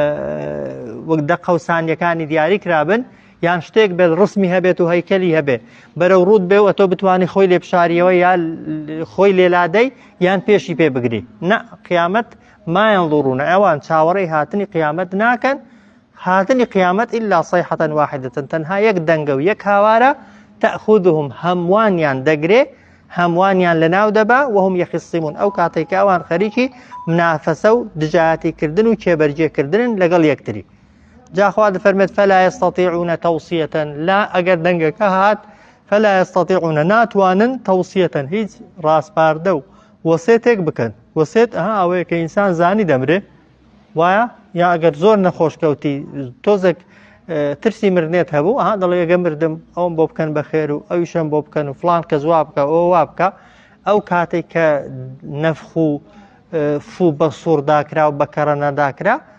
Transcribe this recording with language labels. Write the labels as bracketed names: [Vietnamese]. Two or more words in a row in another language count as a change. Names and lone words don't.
[Central Kurdish] وەک دەقە و سانیەکانی دیاری کرابن یان شتێک بێت ڕسمی هەبێت و هەیکەلی هەبێ بەرەو ڕوود بێ و ئەتۆ بتوانانی خۆی لێ بشاریەوە یا خۆی لێلادەی یان پێشی پێ بگری نە قیامەت [Arabic] ما ينظرونە [Central Kurdish] ئەوان چاوەڕێی هاتنی قیامەت ناکەن هاتنی قیامەت [Arabic] إلا صيحة واحدة [Central Kurdish] تەنها یەک دەنگە و یەک هاوارە تأخذهم هەموانیان دەگرێ هەموانیان لەناو دەبا [Arabic] وهم يخصمون [Central Kurdish] ئەو کاتێک کە ئەوان خەریکی منافەسە و دژایەتیکردن و کێبەرجێکردن لەگەڵ یەکتری جاخوا دەفەرمێت [Arabic] فلا يستطيعون توصية لا [Central Kurdish] ئەگەر دەنگەکە هات [Arabic] فلا يستطيعون [Central Kurdish] ناتوانن توصية هیچ ڕاستپاردە و وەسێتێک بکەن وەسێت ئەوەیە کە ئینسان زانی دەمرێ وایە یا ئەگەر زۆر نەخۆشکەوتی تۆزێک ترسی مردنێت هەبوو دەڵێ ئەگە مردم ئەوم بۆ بکەن بە خێر و ئەویشم بۆ بکەن و فلان کە زوا بکە ئەوە وا بکە ئەو کاتێک کە نەفخ و فوو بە سوور داکرا و بە کەڕە نەداکرا